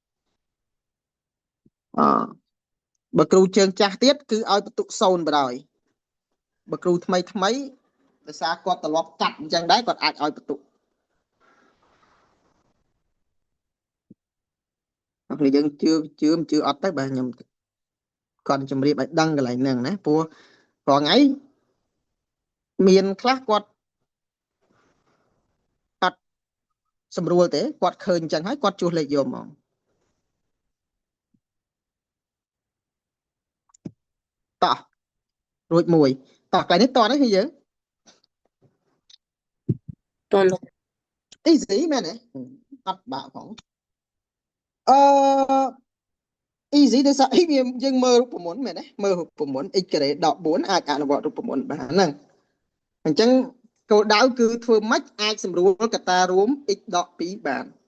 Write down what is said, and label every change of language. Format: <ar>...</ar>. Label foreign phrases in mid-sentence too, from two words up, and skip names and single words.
<km>បើគ្រូជើងចាស់ទៀតគឺឲ្យបន្ទុក0បណ្ដោយបើគ្រូថ្មីដោយសារគាត់ត្រឡប់កាត់អញ្ចឹងដែរគាត់អាចឲ្យបន្ទុកហើយយើងជឿអត់ទៅបាទខ្ញុំគាត់ជម្រាបឲ្យដឹងកន្លែងហ្នឹងណាព្រោះថ្ងៃមានខ្លះគាត់ សម្រួលទេគាត់ឃើញអញ្ចឹងហើយគាត់ជួសលេខយកមកតោះរួចមួយតោះកន្លែងនេះតនេះគឺយើង Toàn lục easy មែនទេអត់បាក់ផងអឺ easy ដោយសារអីវាយើងមើលរូបមន្តមែនទេមើលរូបមន្ត x ការ៉េ14អាចអនុវត្តរូបមន្តបានហ្នឹងអញ្ចឹងគោលដៅគឺធ្វើម៉េចអាចសម្រួលកត្តារួម x ដក2បាន</km>